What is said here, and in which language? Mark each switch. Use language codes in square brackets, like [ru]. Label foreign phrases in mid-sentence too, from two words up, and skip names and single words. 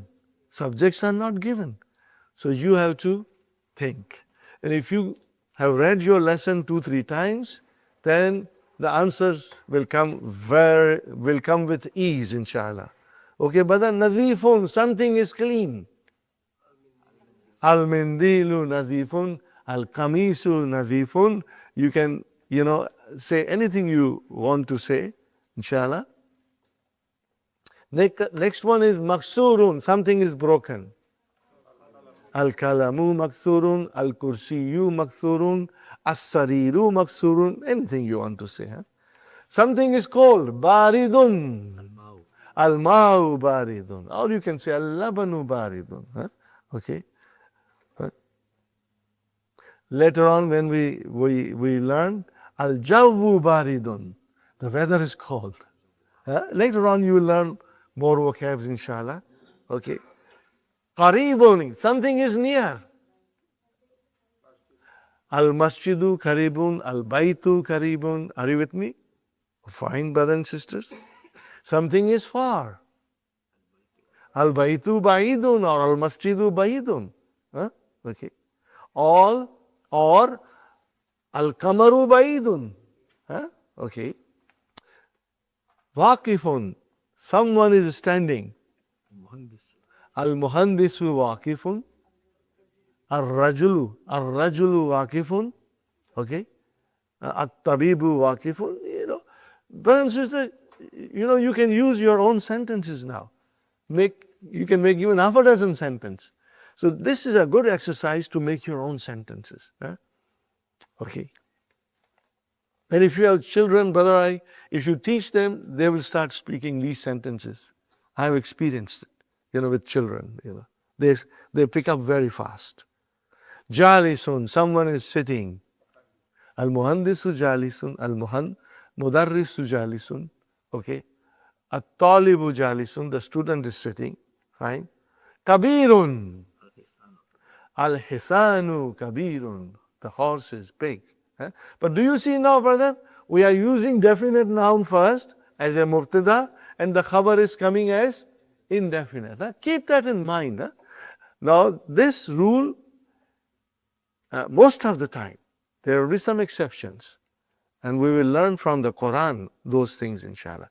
[en] Subjects are not given. So you have to think. And if you have read your lesson 2-3 times, then the answers will come with ease, inshallah. Okay, brother, nadifun, something is clean. [ar] المنديل نظيف، القميص نظيف. [en] You can, say anything you want to say, inshallah. Next one is maksurun, something is broken. [ar] القلم مكسور، الكرسي مكسور، السرير مكسور, [en] anything you want to say. Huh? Something is cold, baridun. [ar] الماء بارد. [en] Or you can say [ar] اللبن بارد. [en] Huh? Okay. Later on when we learn [ar] الجو بارد, [en] the weather is cold. Later on you will learn more vocabs, inshallah. Okay. Qaribun, something is near. [ar] المسجد قريب، البيت قريب. [en] Are you with me? Fine, brothers and sisters. Something is far. [ar] البيت بعيد or المسجد بعيد. [en] Okay. Or [ar] القمر بعيد. [en] Okay. Waqifun, someone is standing. [ar] المهندس واقف. الرجل واقف. Okay. الطبيب واقف. [en] Brothers and sisters, you can use your own sentences now. You can make even half a dozen sentences. So this is a good exercise to make your own sentences. Okay. And if you have children, brother, if you teach them, they will start speaking these sentences. I have experienced it, with children. They pick up very fast. Jalisun, someone is sitting. [ar] المهندس جالس، مدرس جالس. Okay. الطالب جالس, [en] the student is sitting. Fine. [ar] كبير. الحصان كبير, [en] the horse is big. But do you see now, brother? We are using definite noun first as a mubtada, and the khabar is coming as indefinite. Keep that in mind. Now, this rule, most of the time, there will be some exceptions, and we will learn from the Qur'an those things, inshallah.